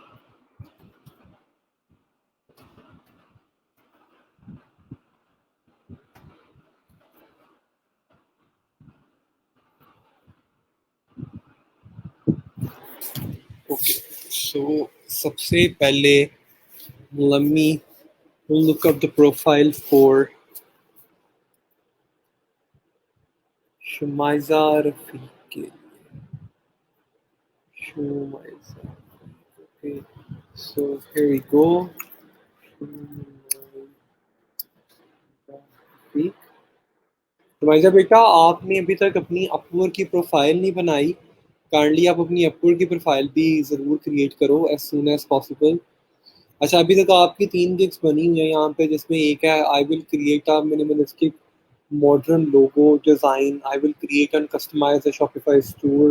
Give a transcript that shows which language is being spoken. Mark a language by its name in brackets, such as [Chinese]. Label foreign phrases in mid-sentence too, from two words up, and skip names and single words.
[English] Okay, so [Hindi] सबसे पहले [English] let me look up the profile for Shumaiza Rafiq. Shumaiza. Okay, so here we go. [Hindi] shumaiza बेटा, आपने अभी तक अपनी अपवर्क की प्रोफाइल नहीं बनाई। काइंडली आप अपनी अपवर्क की प्रोफाइल भी ज़रूर क्रिएट करो [English] as soon as possible. [Hindi] अच्छा, अभी तक आपकी 3 गिग्स बनी हुई है यहाँ पे, जिसमें एक है [English] I will create a minimalistic modern logo design, I will create and customize a Shopify store.